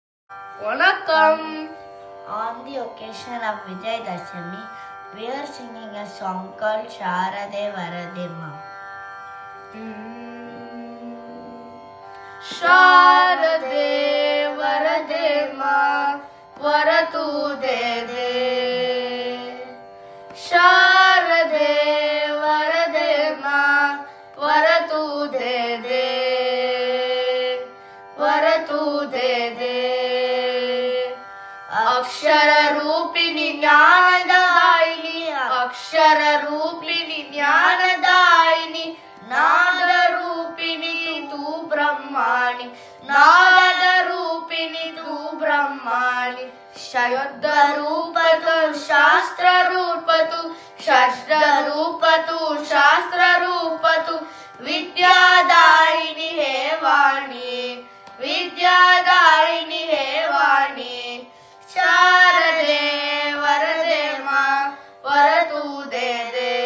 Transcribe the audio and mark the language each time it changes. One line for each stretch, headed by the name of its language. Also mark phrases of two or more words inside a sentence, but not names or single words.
English: Vanakkam. On the occasion of Vijayadashami, we are singing a song called Sharade Varade Ma.
Hindi: शारदे वरदे माँ वर तू दे दे. शारदे वरदे माँ वर तू दे दे. वर तू दे दे. अक्षर रूपिणी ज्ञानदायिनी अक्षर रूपिणी ज्ञानदायिनी नाद रूपिणी तू ब्रह्माणी नाद रूपिणी तू ब्रह्माणी शब्द रूप तू शास्त्र रूप तू शब्द रूप तू शास्त्र रूप तू विद्यादायिनी हे वाणी विद्यादायिनी हे वाणी शारदे वरदे माँ वर तू दे दे.